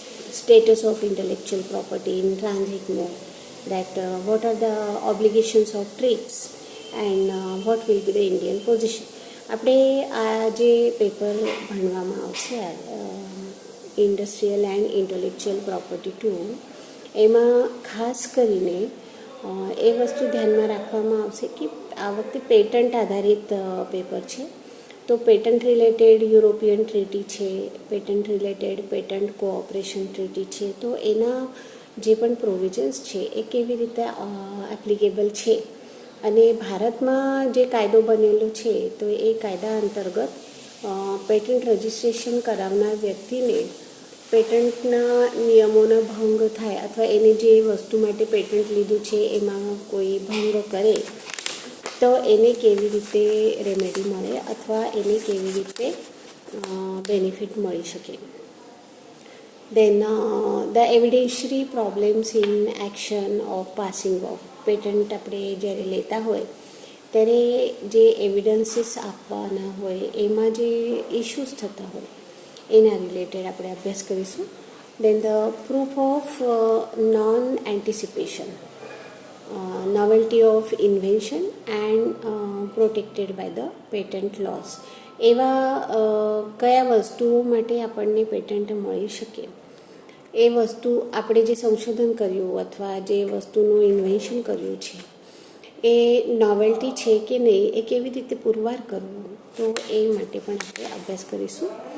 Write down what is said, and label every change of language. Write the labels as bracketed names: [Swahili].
[English] Status of intellectual property in transit mode, that what are the obligations of TRIPS and what will be the Indian position. [Gujarati] આપણે આ જે paper ભણવામાં આવશે industrial and intellectual property 2, એમાં ખાસ કરીને એ વસ્તુ ધ્યાનમાં રાખવામાં આવશે કે આ વખતે પેટન્ટ આધારિત પેપર છે. તો પેટન્ટ રિલેટેડ યુરોપિયન ટ્રીટી છે, patent related patent cooperation treaty છે, તો એના જે પણ પ્રોવિઝન્સ છે એ કેવી રીતે એપ્લિકેબલ છે, અને ભારતમાં જે કાયદો બનેલો છે તો એ કાયદા અંતર્ગત પેટન્ટ રજિસ્ટ્રેશન કરાવનાર વ્યક્તિને પેટન્ટના નિયમોનો ભંગ થાય અથવા એને જે વસ્તુ માટે પેટન્ટ લીધું છે એમાં કોઈ ભંગ કરે તો એને કેવી રીતે રેમેડી મળે અથવા એને કેવી રીતે બેનિફિટ મળી શકે. [English] Then the evidentiary problems in action of passing off. [Gujarati] Patent આપણે જ્યારે લેતા હોય ત્યારે જે એવિડન્સીસ આપવાના હોય એમાં જે ઇશ્યુઝ થતા હોય એના રિલેટેડ આપણે અભ્યાસ કરીશું. [English] Then the proof of non-anticipation, novelty of invention and protected by the patent laws. [Gujarati] એવા કયા વસ્તુઓ માટે આપણને પેટન્ટ મળી શકે, એ વસ્તુ આપણે જે સંશોધન કર્યું અથવા જે વસ્તુનું ઇન્વેન્શન કર્યું છે એ નોવેલ્ટી છે કે નહીં એ કેવી રીતે પુરવાર કરવું, તો એ માટે પણ આપણે અભ્યાસ કરીશું.